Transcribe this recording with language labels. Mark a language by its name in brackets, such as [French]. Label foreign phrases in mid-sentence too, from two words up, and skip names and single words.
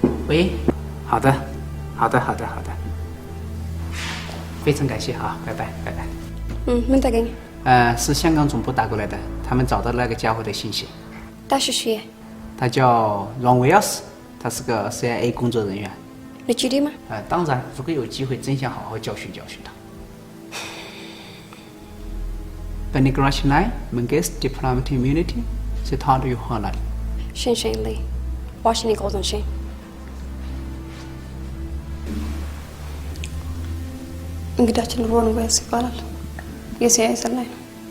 [Chinese] 喂，好的，好的，好的，好的，非常感谢啊，拜拜，拜拜。 [Amharic] ምን ተገኘ? [Chinese] 是香港总部打过来的，他们找到那个家伙的信息。他是谁？他叫 Ron Wells， 他是个 CIA 工作人员。你确定吗？当然，如果有机会，真想好好教训教训他。 [Amharic] በነገራችን መንግስት ዲፕሎማቲክ ኢሚዩኒቲ ስታንዱ ይሆናል። ሸንሸን ላይ ዋሽንግተን ጎልደን ሼን እንግዳችን ሮን ዌልስ ይባላል። የሲአይኤ ሰላይ ነው።